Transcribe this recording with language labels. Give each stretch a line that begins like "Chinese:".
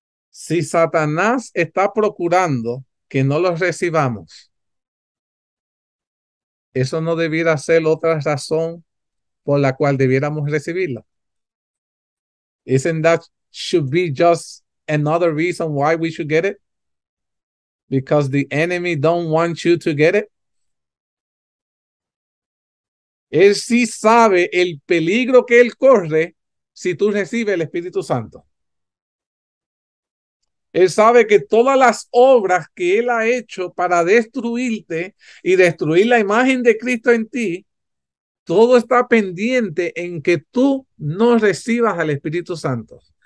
Spanish: Si Satanás está procurando que no los recibamos, eso no debiera ser otra razón por la cual debiéramos recibirlo.
English: Isn't that should be just another reason why we should get it? Because the enemy don't want you to get it.
Spanish: Él sí sabe el peligro que él corre si tú recibes el Espíritu Santo. Él sabe que todas las obras que él ha hecho para destruirte y destruir la imagen de Cristo en ti, todo está pendiente en que tú no recibas al Espíritu Santo.